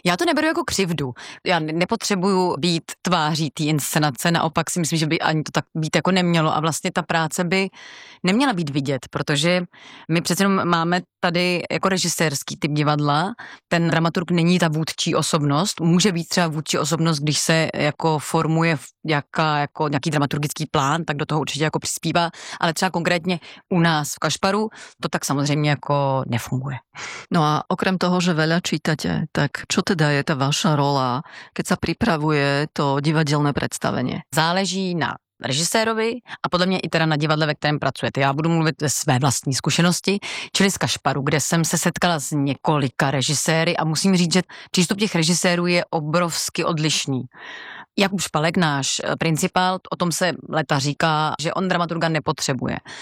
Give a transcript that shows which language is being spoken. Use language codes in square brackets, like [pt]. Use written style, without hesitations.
[cs] Já to neberu jako křivdu. Já nepotřebuju být tváří té inscenace, naopak si myslím, že by ani to tak být jako nemělo a vlastně ta práce by neměla být vidět, protože my přece máme tady jako režisérský typ divadla, ten dramaturg není ta vůdčí osobnost, může být třeba vůdčí osobnost, když se jako formuje jako nějaký dramaturgický plán, tak do toho určitě jako přispívá, ale třeba konkrétně u nás v Kašparu to tak samozřejmě jako nefunguje. [sk] No a okrem toho, že veľa čítate, tak čo teda je ta vaša rola, keď sa pripravuje to divadelné predstavenie? [cs] Záleží na režisérovi a podle mě i teda na divadle, ve kterém pracujete. Já budu mluvit ze své vlastní zkušenosti, čili z Kašparu, kde jsem se setkala s několika režiséry a musím říct, že přístup těch režisérů je obrovsky odlišný. Jakub Špalek, náš principál, o tom se leta říká, že on dramaturga nepotřebuje.